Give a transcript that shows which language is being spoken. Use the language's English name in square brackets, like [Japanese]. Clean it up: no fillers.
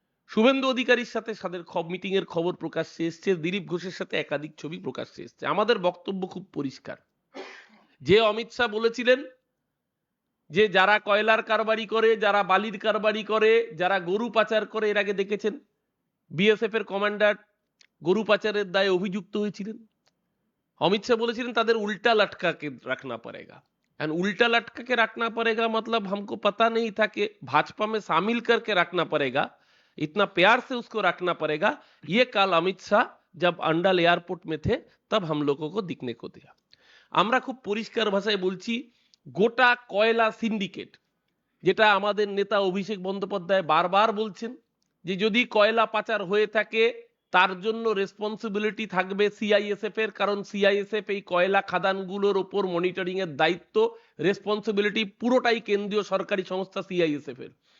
[Bangla] শুভেন্দু অধিকারীর সাথে তাদের মিটিং এর খবর প্রকাশ্যে এসছে, দিলীপ ঘোষের সাথে একাধিক ছবি প্রকাশ্যে এসছে। আমাদের বক্তব্য খুব পরিষ্কার, যে অমিত শাহ বলেছিলেন যে যারা কয়লার কারবারি করে, যারা বালির কারবারি করে, যারা গরু পাচার করে, এর আগে দেখেছেন বিএসএফ এর কমান্ডার গরু পাচারের দায়ে অভিযুক্ত হয়েছিলেন। [Hindi] अमित शाह बोलेছিলেন [Bangla] তাদের [Hindi] उल्टा लटका के रखना पड़ेगा। एंड उल्टा लटका के रखना पड़ेगा मतलब हमको पता नहीं था कि भाजपा में शामिल करके रखना पड़ेगा, इतना प्यार से उसको रखना पड़ेगा। ये कल अमित शाह जब अंडल एयरपोर्ट में थे तब हम लोगों को दिखने को दिया। [Bangla] আমরা খুব পরিষ্কার ভাষায় বলছি, গোটা কয়লা সিন্ডিকেট, যেটা আমাদের নেতা অভিষেক বন্দ্যোপাধ্যায় বারবার বলছেন যে যদি কয়লা পাচার হয়ে থাকে তার জন্য রেসপন্সিবিলিটি থাকবে সিআইএসএফ এর, কারণ সিআইএসএফ এই কয়লা খাদানগুলোর উপর মনিটরিং এর দায়িত্ব, রেসপন্সিবিলিটি পুরোটাই কেন্দ্রীয় সরকারি সংস্থা সিআইএসএফ এর।